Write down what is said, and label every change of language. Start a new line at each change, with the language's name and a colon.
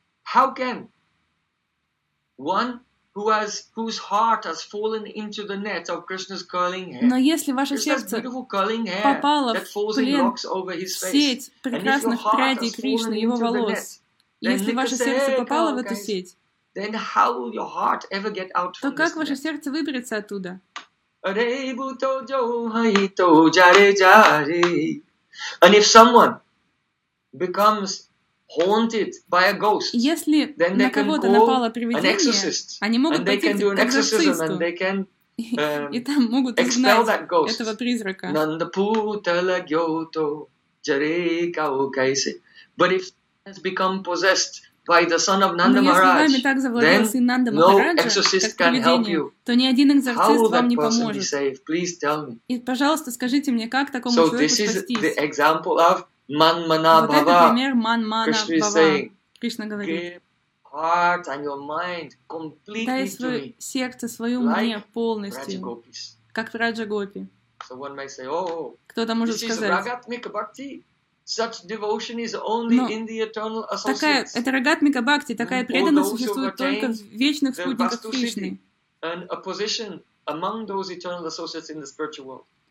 English: How can one who has whose heart has fallen into the net of Krishna's curling hair?
Russian: Но если ваше сердце попало в плен сеть прекрасных прядей Кришны, его волос, если ваше сердце попало в эту сеть,
English: then how will your heart ever get out from this?
Russian: То как ваше сердце выберется оттуда?
English: And if someone becomes haunted by a ghost,
Russian: если
English: then they
Russian: на кого-то напало привидение, они могут пойти к экзорцисту,
English: and they can,
Russian: и там могут изгнать этого призрака. Нанда путала гёто джарека укайсе.
English: But if has become possessed by the son of Nanda Maharaj, then Nanda no exorcist can help you.
Russian: То ни один экзорцист вам не поможет.
English: How will that person be saved? Please tell me.
Russian: И, пожалуйста, скажите мне, как такому человеку спастись?
English: So this is the example of Manmana
Russian: Вот это пример Манмана Бхава. Кришна говорит.
English: Give heart and your mind completely to me.
Russian: Дай свое сердце, свою мне полностью. Как в Раджа Гопи.
English: So one may say, oh,
Russian: кто-то может сказать.
English: This is Рагатмика Бхакти. Such devotion is only
Russian: Но
English: in the eternal associates.
Russian: Такая, это рагатмика бхакти, такая преданность существует только в вечных спутниках Кришны.
English: And a position among those eternal associates in the spiritual world.